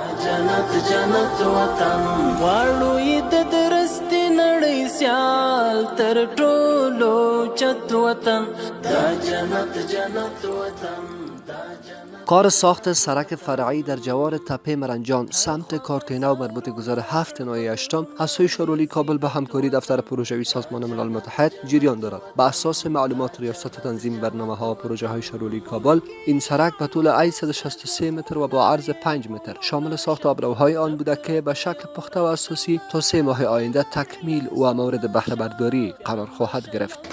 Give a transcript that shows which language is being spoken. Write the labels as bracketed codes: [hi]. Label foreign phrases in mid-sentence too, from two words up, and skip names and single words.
[ps] جنت جنت وطن غواړو یې د درستې نړۍ سیال تر ټولو چت وطن دا جنت جنت وطن دا جنت. [fa] کار ساخت سرک فرعی در جوار تپه مرنجان سمت کارتینا و مربوط گذار 7 نوع 8 از سوی شورولی کابل به همکاری دفتر پروژوی سازمان ملل متحد جریان دارد. بر اساس معلومات ریاست تنظیم برنامه‌ها و پروژه‌های شورولی کابل، این سرک به طول 163 متر و با عرض 5 متر شامل ساخت آبروهای آن بوده که به شکل پخته و اساسی تا 3 ماه آینده تکمیل و مورد بهره برداری قرار خواهد گرفت.